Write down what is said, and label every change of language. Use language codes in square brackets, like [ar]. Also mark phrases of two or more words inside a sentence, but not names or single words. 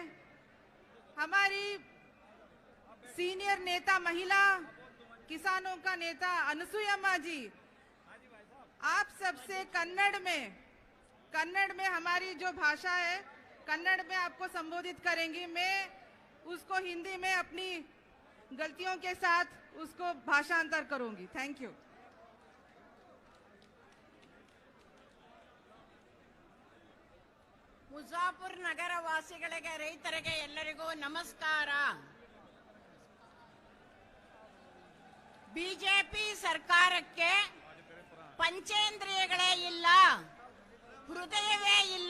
[hi] हमारी सीनियर नेता, महिला किसानों का नेता अनसुया जी, आप सबसे कन्नड़ में हमारी जो भाषा है, कन्नड़ में आपको संबोधित करेंगी। मैं उसको हिंदी में अपनी गलतियों के साथ उसको भाषांतर करूंगी। थैंक यू। [kn] ಮುಜಾಫರ್ ನಗರ ವಾಸಿಗಳಿಗೆ, ರೈತರಿಗೆ ಎಲ್ಲರಿಗೂ ನಮಸ್ಕಾರ। ಬಿಜೆಪಿ ಸರ್ಕಾರಕ್ಕೆ ಪಂಚೇಂದ್ರಿಯಗಳೇ ಇಲ್ಲ, ಹೃದಯವೇ ಇಲ್ಲ.